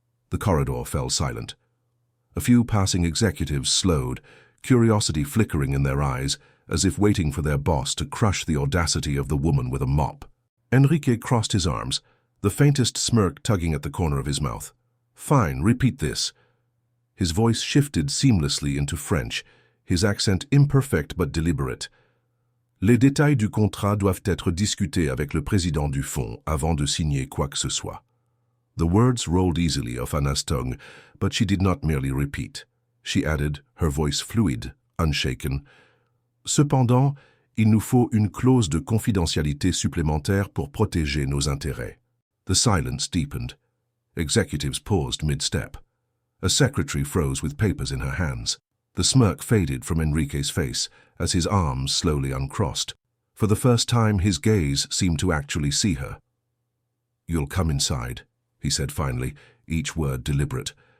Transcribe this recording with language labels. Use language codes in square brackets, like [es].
[en] The corridor fell silent. A few passing executives slowed, curiosity flickering in their eyes, as if waiting for their boss to crush the audacity of the woman with a mop. Enrique crossed his arms, the faintest smirk tugging at the corner of his mouth. Fine, repeat this. His voice shifted seamlessly into French, his accent imperfect but deliberate. [fr] Les détails du contrat doivent être discutés avec le président du fonds avant de signer quoi que ce soit. [en] The words rolled easily off Anna's tongue, but she did not merely repeat. She added, her voice fluid, unshaken. [fr] Cependant, il nous faut une clause de confidentialité supplémentaire pour protéger nos intérêts. [en] The silence deepened. Executives paused mid-step. A secretary froze with papers in her hands. The smirk faded from Enrique's face as his arms slowly uncrossed. For the first time, his gaze seemed to actually see her. You'll come inside, he said finally, each word deliberate.